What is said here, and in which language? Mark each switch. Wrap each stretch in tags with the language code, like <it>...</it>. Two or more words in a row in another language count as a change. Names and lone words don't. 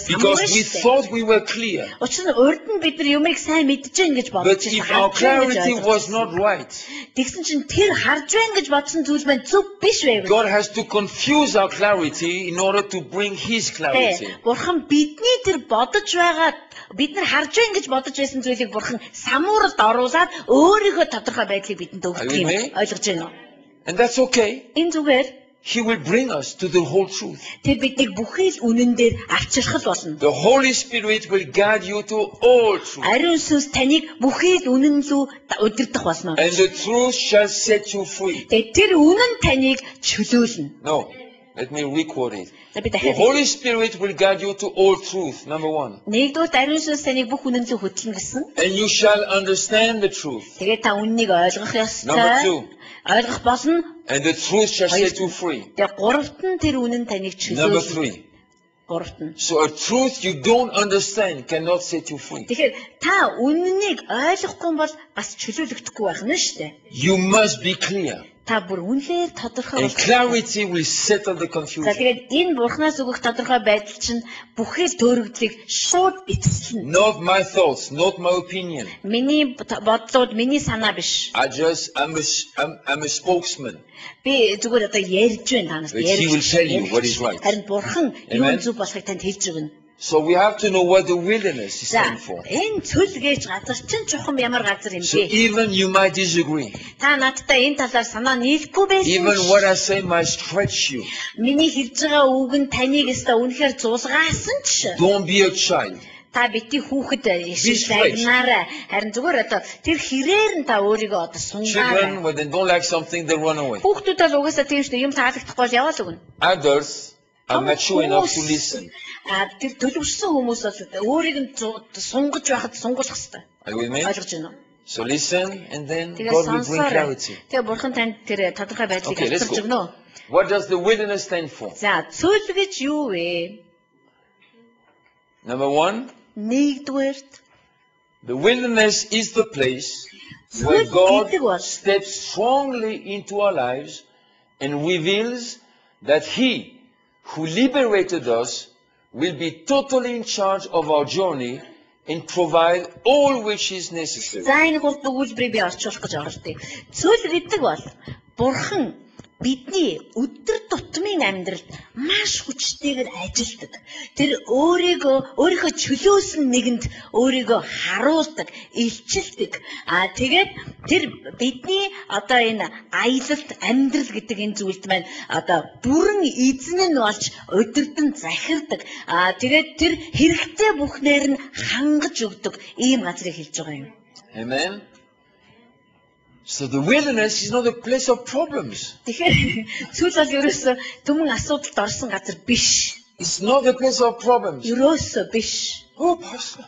<en>Because</en> <mn>хамаагүй</mn> <en>we</en> <mn>шүү дээ.</mn> <en>thought we were clear.</en> <mn>Учир нь урд нь бид нар юмыг сайн мэдж гэн гэж бодож</mn> <en>But if our clarity was not right,</en> <mn>Тэгсэн чинь тэр харж байна гэж бодсон зүйл маань зөв биш байв.</mn> <en>God has to confuse our clarity in order to bring His clarity.</en> <mn>Бурхан бидний тэр бодож байгаа бид нар харж байна гэж бодож байсан зүйлийг бурхан самууралд оруулаад өөрийнхөө тодорхой байдлыг бидэнд өгдөг юм. Ойлгож байна уу?</mn> <en>And that's okay.</en> <mn>Энэ зүгээр</mn> <en>He will bring us to the whole truth.</en> <mn>тэр биднийг бүхий л үнэн дээр авчрах болно.</mn> <en>The Holy Spirit will guide you to all truth.</en> <mn>Ариун сүнс таныг бүхий л үнэн лүү удирдах болно.</mn> <en>And the truth shall set you free.</en> <mn>Тэгээд тэр үнэн таныг чөлөөлнө.</mn> <en>No, let me requote it.</en> <mn>За би</mn> <en>The</en> <mn>дахиад</mn> <en>Holy Spirit will guide you to all truth, number one.</en> <mn>нэгдүгээр ариун сүнс таныг бүх үнэн лүү хөтлөн гэсэн.</mn> <en>And you shall understand the truth.</en> <mn>Тэгээд та үннийг ойлгох</mn> <en>Number</en> <mn>ёстой.</mn> <en>two.</en> <mn>Ойлгох болно.</mn> <en>And the truth shall set you free.</en> <mn>Тэгээд гуравт нь тэр үнэн таныг</mn> <en>Number</en> <mn>чөлөөлнө.</mn> <en>three.</en> <mn>Гуравт нь.</mn> <en>So a truth you don't understand cannot set you free.</en> <mn>Тэгэхээр та үннийг ойлгохгүй бол бас чөлөөлөгдөхгүй байх нь шүү дээ.</mn> <en>You must be clear.</en> <mn>Та бүр үнээр тодорхой</mn> <en>And</en> <mn>болох.</mn> <en>clarity will settle the</en> <mn>За</mn> <en>confusion.</en> <mn>тэгээд энэ бурхнаас өгөх тодорхой байдал чинь бүхэл төөрөгдлийг шууд битэлнэ.</mn> <en>Not my thoughts, not my opinion.</en> <mn>Миний бодлууд миний санаа биш.</mn> <en>I'm a spokesman.</en> <mn>Би зүгээр одоо ярьж байна танаас</mn> <en>But he will tell you what is right.</en> <mn>Харин бурхан</mn> <en>Amen.</en> <mn>юу зөв болохыг танд хэлж өгнө.</mn> <en>So we have to know what the wilderness is</en> <mn>За</mn> <en>stand for.</en> <mn>энэ цөл гэж газар чинь чухам ямар газар юм</mn> <en>So</en> <mn>бэ?</mn> <en>even you might disagree.</en> <mn>Та надтай энэ талаар санаа нийлэхгүй байсан. Even what I say might stretch you. Миний хэлж байгаа үг нь таныг өстө үнэхээр зулгаасан ч</mn> <en>Don't be a child.</en> <mn>та бити хүүхэд Биш байгнаарай. Харин зүгээр одоо тэр хэрээр нь та өөрийгөө одоо</mn> <en>Children,</en> <mn>сунгаарай.</mn> <en>when they don't like something, they run away.</en> <mn>Хүүхдүүд бол угаасаа тийм шүү дээ. Юм таалагдахгүй бол яваал өгнө.</mn> <en>Adults are mature enough to listen.</en> <mn>Тэр төлөвшсөн хүмүүс бол өөрийг нь сунгаж байхад сунгуулах хэрэгтэй.</mn> <en>Are you with me?</en> <mn>Ойлгож байна уу?</mn> <en>So listen, and then</en> <mn>Тэгээ</mn> <en>God will bring</en> <mn>сонсоорой.</mn> <en>clarity.</en> <mn>Тэгээ бурхан танд тэр тодорхой байдлыг</mn> <en>Okay, let's</en> <mn>авчирч</mn> <en>go.</en> <mn>өгнө.</mn> <en>What does the wilderness stand for?</en> <mn>За, цөл гэж юу вэ?</mn> <en>Number one,</en> <mn>Нэгдүгээрт</mn> <en>the wilderness is the place where</en> <mn>цөл</mn> <en>God</en> <mn>гэдэг бол</mn> <en>steps strongly into our lives and reveals that He who liberated us will be totally in charge of our journey and provide all which is necessary.</en> <mn>за энэ гол өгүүлбэрийг би орчуулах гэж оролдъё. Цөл гэдэг бол бурхан бидний өдөр тутмын амьдралд маш хүчтэйгээр ажилтдаг. Тэр өөрийнхөө чөлөөсөн нэгэнд өөрийгөө харуулдаг, илчилдэг. Тэгээд тэр бидний одоо энэ аялалт амьдрал гэдэг энэ зүйлд маань одоо бүрэн эзэн нь болж өдөрдөн захирдаг. Тэгээд тэр хэрэгтэй бүхнээр нь хангаж өгдөг ийм газрыг хэлж байгаа юм.</mn> <en>Amen. So the wilderness is not a place of problems.</en> <mn>Тэгэхээр зүйл бол ерөөсөө түмэн асуудалд орсон газар биш.</mn> <en>It's not a place of problems.</en> <mn>Ерөөсөө биш.</mn> <en>Oh, Pastor.</en>